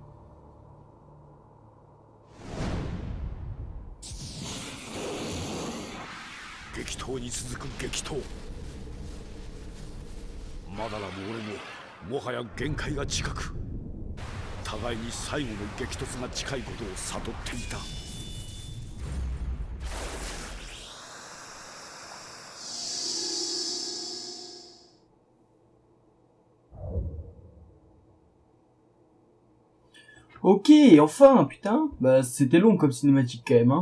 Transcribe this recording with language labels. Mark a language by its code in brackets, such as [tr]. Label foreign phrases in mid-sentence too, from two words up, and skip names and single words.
[ja] 激闘に続く激闘。マダラも俺ももはや限界が近く、互いに最後の激突が近いことを悟っていた。 [fr] Ok, enfin, putain, bah c'était long comme cinématique quand même, hein.